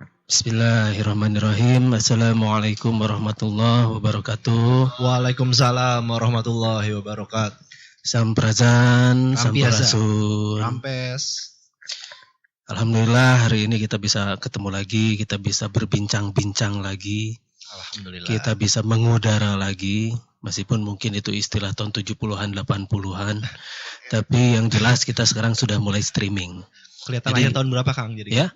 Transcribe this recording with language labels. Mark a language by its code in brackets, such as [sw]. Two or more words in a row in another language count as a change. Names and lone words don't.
[ar] بسم الله الرحمن الرحيم. السلام عليكم ورحمة الله وبركاته. وعليكم السلام ورحمة الله وبركاته. [su] Sampurasun, Rampiasa. sampurasun. Rampes. [id] Alhamdulillah hari ini kita bisa ketemu lagi, kita bisa berbincang-bincang lagi, Alhamdulillah. kita bisa mengudara lagi, meskipun mungkin itu istilah tahun 70-an, 80-an, tapi yang jelas kita sekarang sudah mulai streaming. Kelihatan Jadi- lahir tahun berapa Kang? Jadi Ya?